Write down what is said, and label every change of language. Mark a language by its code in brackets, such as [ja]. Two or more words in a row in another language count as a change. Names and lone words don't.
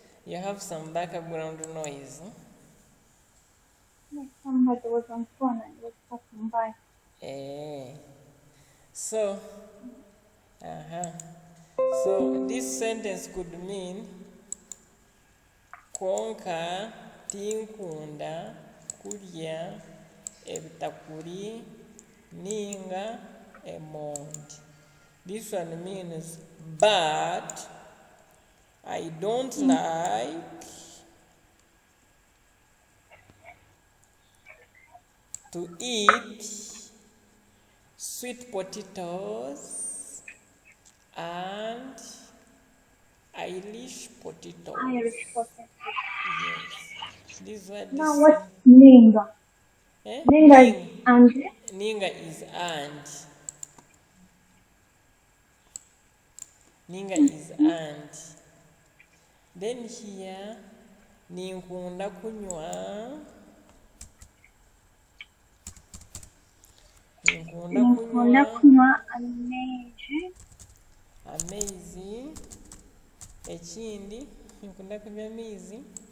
[en] You have some background noise. Somebody was on phone and was passing by. So, so this sentence could mean [nyn] konka tinkunda kulya ebitakuri ninga emondi. [en] This one means but I don't like to eat sweet potatoes and Irish potatoes. Irish potato. Yes. This what Now this. what's Ninga? Ninga is and. Ninga is and. Ninga is and. Then here, [nyn] ninkunda kunywa. Ninkunda kunywa amaizi. Amaizi. Ekindi, ninkunda kunywa amaizi.